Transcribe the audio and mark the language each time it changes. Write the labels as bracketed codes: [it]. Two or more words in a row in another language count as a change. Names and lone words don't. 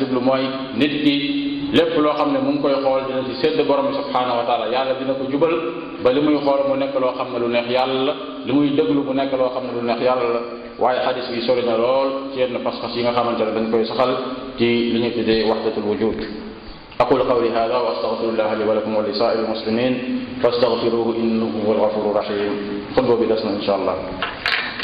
[wo] jublu mooy nit ki lépp loo xam ne mu ngi koy xool dina ci sédd borom [ar] سبحانه وتعالى [wo] yàlla dina ko jubal ba li muy xool mu nekk loo xam ne lu neex yàlla la li muy déglu mu nekk loo xam ne lu neex yàlla la waaye xadis bi sori na lool ci yenn pas-pas yi nga xamante ne dañ koy saxal ci li ñu tuddee [ar] وحدة الوجود أقول قولي هذا وأستغفر الله لي ولكم ولسائر المسلمين فاستغفروه إنه هو الغفور الرحيم [wo] xutba bi des na [ar] إن شاء الله